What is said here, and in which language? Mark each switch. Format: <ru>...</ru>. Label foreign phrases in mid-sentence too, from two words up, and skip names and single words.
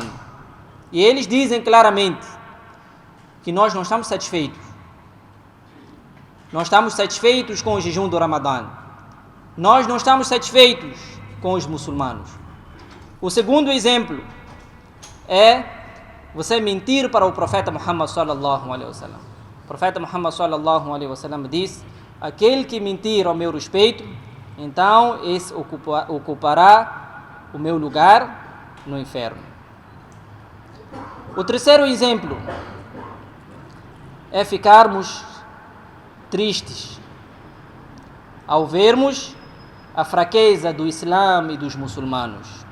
<pt>E eles dizem claramente que nós não estamos satisfeitos. Nós estamos satisfeitos com o jejum do Ramadã. Nós não estamos satisfeitos com os muçulmanos. O segundo exemplo é você mentir para o profeta Muhammad</pt> <ar>صلى الله عليه وسلم.</ar> <pt>O profeta Muhammad</pt> <ar>صلى الله عليه وسلم</ar> <pt>diz: aquele que mentir ao meu respeito, então esse ocupará o meu lugar no inferno. O terceiro exemplo é ficarmos tristes ao vermos a fraqueza do Islã e dos muçulmanos.</pt>